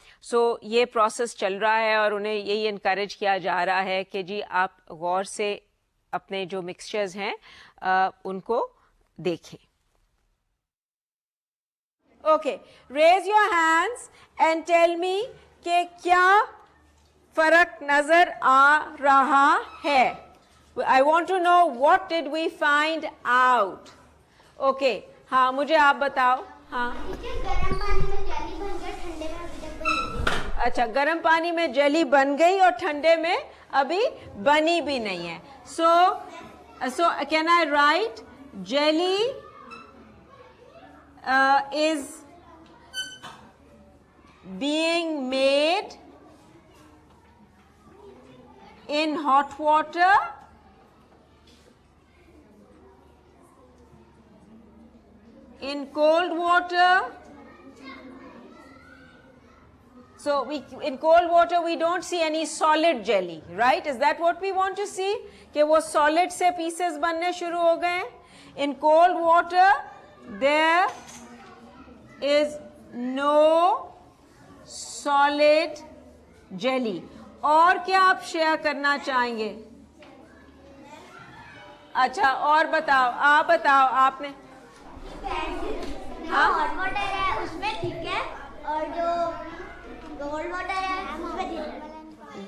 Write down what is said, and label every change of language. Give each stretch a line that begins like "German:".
Hindi: सो ये प्रोसेस चल रहा है और उन्हें यही इनकरेज किया जा रहा है कि जी आप गौर से अपने जो मिक्सचर्स हैं उनको देखें.
English: okay, raise your hands and tell me
Hindi: कि क्या फर्क नजर आ रहा है.
English: I want to know what did we find out.
Hindi: Okay, हाँ मुझे आप बताओ. हाँ, गरम पानी में जेली बन गई, ठंडे में अभी तक बनी नहीं. अच्छा, गर्म पानी में जेली बन गई और ठंडे में अभी बनी भी नहीं है.
English: So can I write jelly is being made in hot water in cold water. So in cold water we don't see any solid jelly, right? Is that what we want to see?
Hindi: कि वो solid से pieces बनने शुरू हो गए.
English: In cold water there is no solid jelly.
Hindi: और क्या आप शेयर करना चाहेंगे? अच्छा, और बताओ, आप बताओ, आपने. हाँ, हॉट वाटर है उसमें ठीक है, और जो कोल्ड वाटर है उसमें ठीक है.